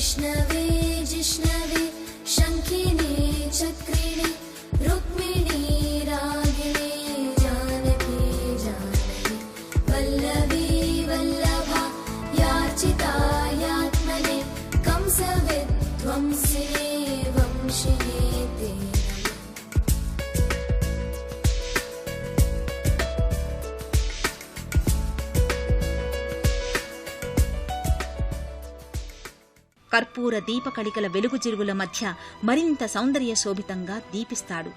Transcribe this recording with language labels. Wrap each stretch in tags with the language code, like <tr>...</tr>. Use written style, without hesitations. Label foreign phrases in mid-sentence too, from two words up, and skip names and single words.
<sa>विष्णवे जिष्णवे शङ्खिने चक्रिणे रुक्मिणी रागिणे जानकी जानकी वल्लभी वल्लभा याचितायात्मने कंसविध्वंसिने वंशिने ते</sa> <te>కర్పూర దీపకళికల వెలుగుజిరుగుల మధ్య మరింత సౌందర్య శోభితంగా దీపిస్తాడు.</te>